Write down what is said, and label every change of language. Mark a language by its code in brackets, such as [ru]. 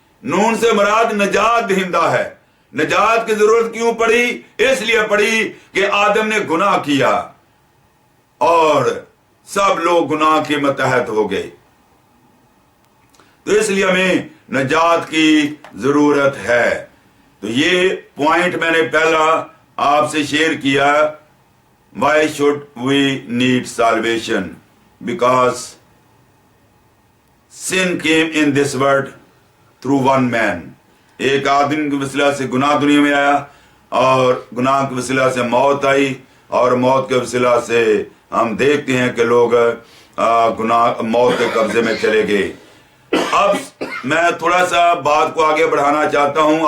[ur] نون سے مراد نجات دہندہ ہے. نجات کی ضرورت کیوں پڑی؟ اس لیے پڑی کہ آدم نے گناہ کیا اور سب لوگ گناہ کے متحد ہو گئے. تو اس لیے ہمیں نجات کی ضرورت ہے. تو یہ پوائنٹ میں نے پہلا آپ سے شیئر کیا. [en] Why should we need salvation? Because sin came in this world through one man. [ur] ایک آدمی کے وسیلہ سے گناہ دنیا میں آیا اور گناہ کے وسیلہ سے موت آئی، اور موت کے وسیلہ سے ہم دیکھتے ہیں کہ لوگ گناہ موت کے قبضے میں چلے گئے. اب میں تھوڑا سا بات کو آگے بڑھانا چاہتا ہوں.